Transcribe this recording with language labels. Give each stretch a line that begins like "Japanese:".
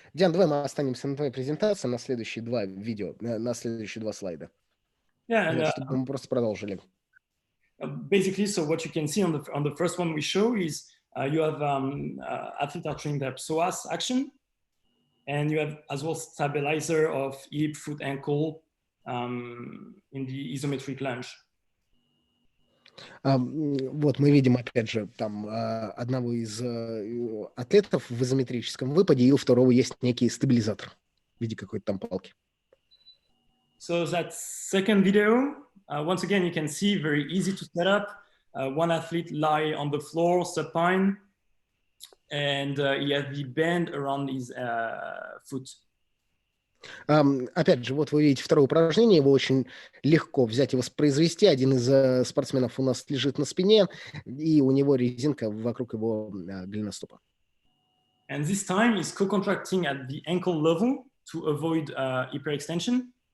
Russian: Диан, давай мы останемся на твоей презентации, на следующие 2 видео, на следующие 2 слайда. Yeah, чтобы мы просто продолжили.
English: Basically, so what you can see on the first one we show is you have athletes are training their psoas action, and you have as well stabilizer of hip, foot, ankle in the isometric lunge.
Russian: Вот мы видим, опять же, там одного из атлетов в изометрическом выпаде, и у второго есть некий стабилизатор в виде какой-то там палки.
English: So that second video, once again, you can see very easy to set up. One athlete lie on the floor, supine, and he has the band around his foot.
Russian: Опять же, вот вы видите второе упражнение, его очень легко взять и воспроизвести. Один из спортсменов у нас лежит на спине, и у него резинка вокруг его голеностопа.
English: And this time is co-contracting at the ankle level to avoid hyperextension.